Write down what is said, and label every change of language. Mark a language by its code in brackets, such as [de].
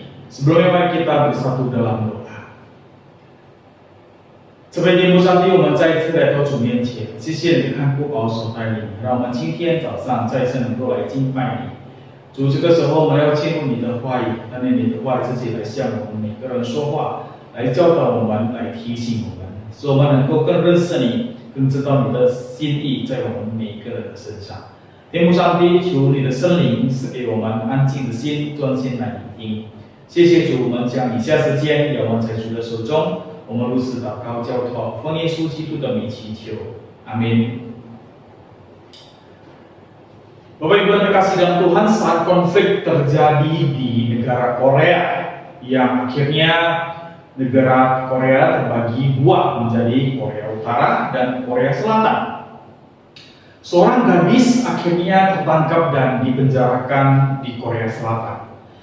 [id] Sebelumnya mari kita bersatu dalam doa. [zh] 这位天父上帝，我们再一次来到主面前，谢谢你看顾保守带领，让我们今天早上再次能够来敬拜你。主，这个时候我们要进入你的话语，但愿你的话自己来向我们每个人说话，来教导我们，来提醒我们，使我们能够更认识你，更知道你的心意在我们每个人的身上。天父上帝，求你的圣灵赐给我们安静的心，专心来聆听。谢谢主，我们将以下时间仰望在主的手中。我们如此祷告交托，奉耶稣基督的名祈求，阿门。 [id] Bapak Ibu yang dikasihi dalam Tuhan, saat konflik terjadi di negara Korea, yang akhirnya negara Korea terbagi dua menjadi Korea Utara dan Korea Selatan. Seorang gadis akhirnya tertangkap dan dipenjarakan di Korea Selatan.